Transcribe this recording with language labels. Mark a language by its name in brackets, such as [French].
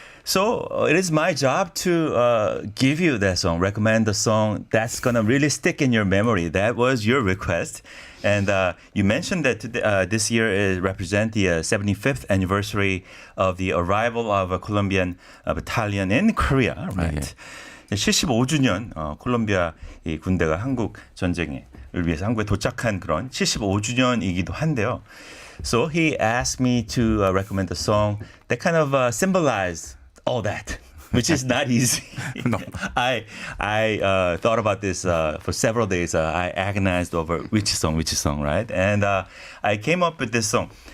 [English] So it is my job to give you that song, recommend the song that's going to really stick in your memory. That was your request. And you mentioned that this year is represent the 75th anniversary of the arrival of a Colombian battalion in Korea, right? [Korean] 75주년 콜롬비아 이 군대가 한국 전쟁을 위해서 한국에 도착한 그런 75주년이기도 한데요. [English] So he asked me to recommend a song that kind of symbolize all that, which is not easy. No. I thought about this for several days. I agonized over which song, right? And I came up with this song.